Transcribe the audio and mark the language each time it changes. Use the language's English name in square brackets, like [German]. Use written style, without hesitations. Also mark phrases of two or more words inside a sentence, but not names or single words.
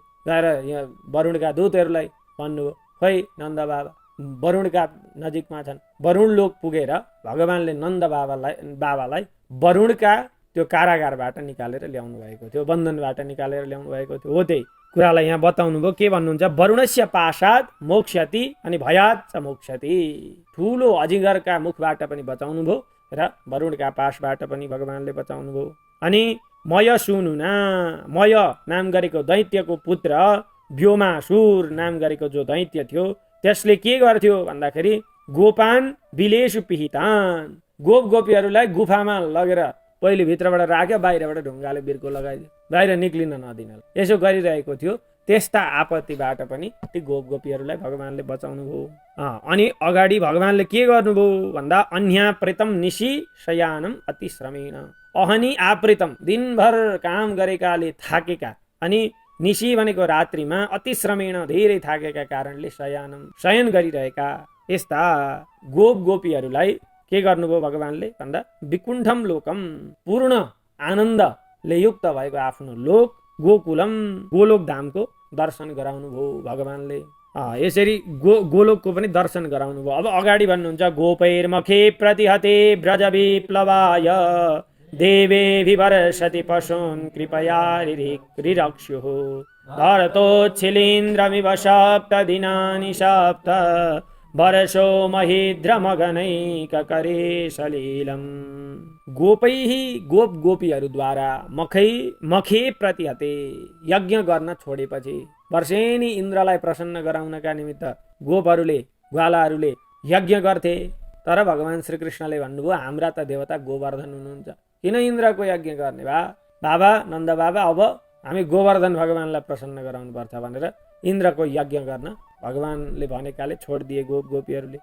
[Nepali] गएर यहाँ वरुणका दूतहरूलाई भन्नुभयो, खोइ नन्द बाबा वरुणका नजिकमा छन्। वरुण लोक पुगेर भगवान्ले नन्द बाबालाई वरुणका त्यो कारागारबाट निकालेर ल्याउनु भएको थियो, बन्धनबाट निकालेर ल्याउनु भएको थियो। हो त्यही कुरालाई यहाँ बताउनु भयो। के भन्नुहुन्छ? [Sanskrit] वरुणस्य पाशाद मोक्ष्यति अनि भयात च मोक्ष्यति। [Nepali] ठुलो अजिङ्गरका मुखबाट पनि बचाउनु भयो र वरुणका पाशबाट पनि भगवान्ले बचाउनु भयो। अनि [Sanskrit] मय सुनुना, [Nepali] मय नाम गरेको दैत्यको पुत्र व्योमासुर नाम गरेको जो दैत्य थियो त्यसले के गर्थ्यो भन्दाखेरि [Sanskrit] गोपान विलेषु पिहितान, [Nepali] गोप गोपीहरूलाई गुफामा लगेर पहिले भित्रबाट राख्यो, बाहिरबाट ढुङ्गाले बिर्को लगाइदियो, बाहिर निक्लिन नदिन। यसो गरिरहेको थियो। त्यस्ता आपत्तिबाट पनि ती गोप गोपीहरूलाई भगवान्ले बचाउनु भयो। अनि अगाडि भगवान्ले के गर्नुभयो भन्दा [Sanskrit] अन्या प्रेतम निशी शयानम अति श्रमेण। अहनी आप्रेतम [Nepali] दिनभर काम गरेकाले थाकेका, अनि निशी भनेको रात्रिमा, [Sanskrit] अति श्रमेण [Nepali] धेरै थाकेका कारणले शयन गरिरहेका यस्ता गोप गोपीहरूलाई के गर्नुभयो भगवान्ले भन्दा [Sanskrit] विकुण्ठम लोकम, [Nepali] पूर्ण आनन्दले युक्त भएको आफ्नो लोक गोकुलम, गोलोक धामको दर्शन गराउनु भयो भगवान्ले। यसरी गोलोकको पनि दर्शन गराउनु भयो। अब अगाडि भन्नुहुन्छ [Sanskrit] गोपैर्मखे प्रतिहते ब्रज विप्लवाय देवे विवर्षति पशून् कृपया रिरक्ष्युः भरतोच्छिलीन्द्रमिव सप्त दिनानि सप्त वर्षो महिद्रमगनैककरे सलीलम्। [Nepali] गोपैः गोप गोपीहरूद्वारा [Sanskrit] मखे प्रतिहते [Nepali] यज्ञ गर्न छोडेपछि वर्षेनी इन्द्रलाई प्रसन्न गराउनका निमित्त गोपहरूले ग्वालाहरूले यज्ञ गर्थे। तर भगवान् श्रीकृष्णले भन्नुभयो हाम्रा त देवता गोवर्धन हुनुहुन्छ, किन इन्द्रको यज्ञ गर्ने बाबा नन्द बाबा, अब हामी गोवर्धन भगवान्लाई प्रसन्न गराउनु पर्छ भनेर इन्द्रको यज्ञ गर्न भगवान्ले भनेकाले छोडिदिए गोप गोपीहरूले।